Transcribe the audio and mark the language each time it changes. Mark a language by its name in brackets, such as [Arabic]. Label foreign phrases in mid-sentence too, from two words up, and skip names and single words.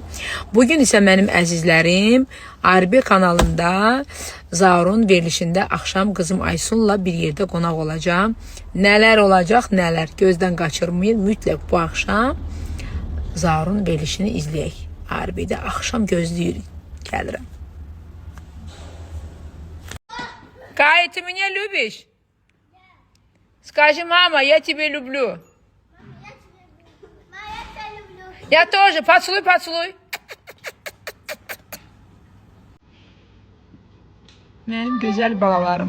[Azerbaijani] Bugün isə mənim əzizlərim ARB kanalında Zaurun verilişində axşam qızım Aysunla bir yerdə qonaq olacağım. Nələr olacaq, nələr gözdən qaçırmayın. Mütləq bu axşam Zaurun verilişini izləyək. ARB-də axşam gözləyirik. Gəlirəm. [Russian] Кай, ты меня любишь? Скажи, мама, я тебя люблю. Я тоже. Поцелуй, поцелуй. [Turkish] Benim güzel balalarım.